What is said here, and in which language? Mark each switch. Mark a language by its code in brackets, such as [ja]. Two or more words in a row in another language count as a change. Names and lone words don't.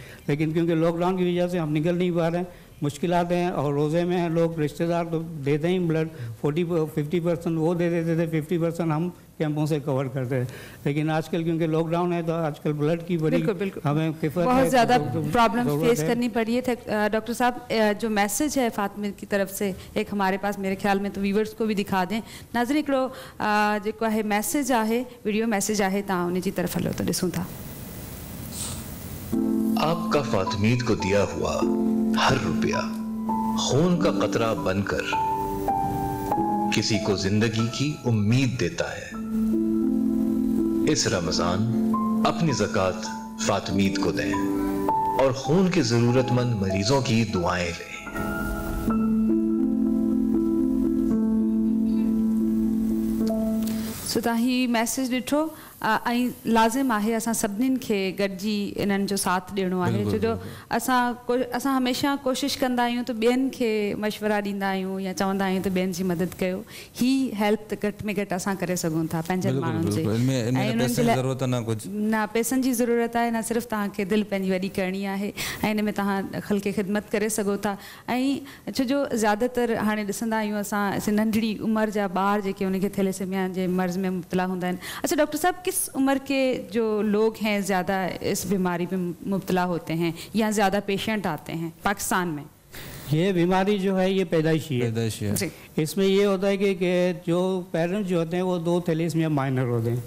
[ur] لیکن کیونکہ لاک ڈاؤن کی وجہ سے ہم نکل نہیں پا رہے ہیں، مشکلات ہیں اور روزے میں ہیں لوگ، رشتہ دار تو دیتے ہی بلڈ 40-50% وہ دے دیتے تھے، 50% ہم کیمپوں سے کور کرتے تھے. لیکن آج کل کیونکہ لاک ڈاؤن ہے تو آج کل بلڈ کی بڑی ہمیں بہت زیادہ [en] problem face [ur] کرنی پڑی ہے. ڈاکٹر صاحب جو میسج ہے فاطمہ کی طرف سے ایک ہمارے پاس، میرے خیال میں تو ویورز کو بھی دکھا دیں. [sd] नाज़रीन हिकिड़ो जेको आहे मैसेज आहे, [en] video message [sd] आहे, तव्हां उन जी तरफ़ हलो तो ॾिसूं था। [ur] آپ کا فاطمید کو دیا ہوا ہر روپیہ خون کا قطرہ بن کر کسی کو زندگی کی امید دیتا ہے. اس رمضان اپنی زکات فاطمید کو دیں اور خون کے ضرورت مند مریضوں کی دعائیں لیں. [sd] सो तव्हां ही मैसेज ॾिठो ऐं लाज़िम आहे असां सभिनीनि खे गॾिजी इन्हनि जो साथ ॾियणो आहे। छो जो असां हमेशह कोशिशि कंदा आहियूं त ॿियनि खे मशवरा ॾींदा आहियूं या चवंदा आहियूं त ॿियनि जी मदद कयो। ही हेल्प त घटि में घटि असां करे सघूं था पंहिंजनि माण्हुनि जे, ऐं उन्हनि जे लाइ न पैसनि जी ज़रूरत आहे, न सिर्फ़ु तव्हांखे दिलि पंहिंजी वॾी करणी आहे ऐं इन में तव्हां ख़ल्क़ ख़िदमत करे सघो था। ऐं छो जो ज़्यादातर हाणे ॾिसंदा आहियूं असां नंढड़ी उमिरि जा ॿार जेके उनखे थैलेसेमिया जे मर्ज़ में मुब्तला हूंदा आहिनि। [ur] اچھا ڈاکٹر صاحب، کس عمر کے جو لوگ ہیں زیادہ اس بیماری میں مبتلا ہوتے ہیں یا زیادہ پیشنٹ آتے ہیں پاکستان میں? یہ بیماری جو ہے یہ پیدائشی ہے۔ اس میں یہ ہوتا ہے کہ جو پیرنٹس جو ہوتے ہیں وہ 2 [en] thalassemia minor [ur] ہوتے ہیں.